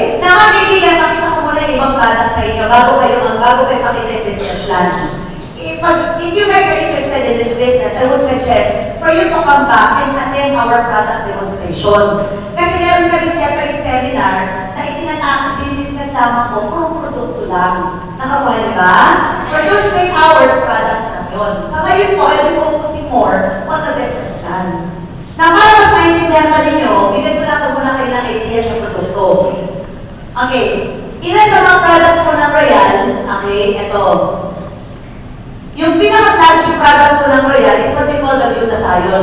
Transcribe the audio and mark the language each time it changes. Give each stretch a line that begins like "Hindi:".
Filipino: Na mga kaibigan, pakita ko muna yung ibang product sa inyo bago kayo pakita yung business plan.
English: If you guys are interested in this business, I would suggest for you to come back and attend our product demonstration.
Filipino: Kasi meron kami separate seminar na itinatapos din business lamang po, puro produkto lang. Nakakuha ba?
English: For those 3 hours, products
Filipino: lang yun. Sa ngayon po,
English: I'll be focusing more on the business plan.
Filipino: Na para mas naintindihan ka ninyo, bigyan ko lang muna kayo ng idea sa produkto. Okay. Ilan sa mga product ko ng Royal, okay, ito. Yung pinaka-flagship product ko ng Royal
English: is what we call the glutathione.